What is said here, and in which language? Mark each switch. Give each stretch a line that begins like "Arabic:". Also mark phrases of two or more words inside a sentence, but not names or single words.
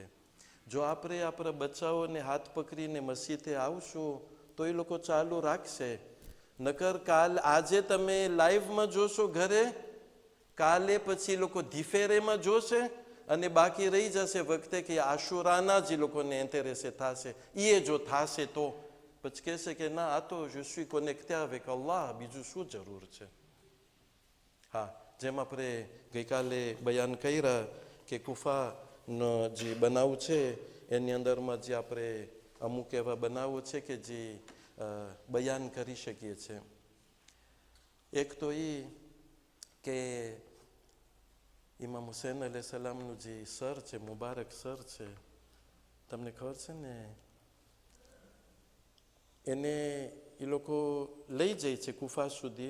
Gujarati: જો આપણે આપણા બચ્ચાઓને હાથ પકડીને મસ્જિદે આવશું તો એ લોકો ચાલુ રાખશે. નકર આજે તમે લાઈવમાં જોશો ઘરે, કાલે પછી લોકો ધીફેરેમાં જોશે, અને બાકી રહી જશે વખતે કે આશુરાના જે લોકોને એન્ટરેસે થશે. એ જો થશે તો પછી કહેશે કે ના, આ તો
French: je suis connecté avec Allah,
Gujarati: બીજું શું જરૂર છે. હા, જેમ આપણે ગઈકાલે બયાન કર્યા કે કુફાનો જે બનાવ છે એની અંદરમાં જે આપણે અમુક એવા બનાવો છે કે જે બયાન કરી શકીએ છીએ. એક તો એ કે ઇમામ હુસૈન અલૈહિ સલામનું જે સર છે, મુબારક સર છે, તમને ખબર છે ને, એને એ લોકો લઈ જાય છે કુફા સુધી.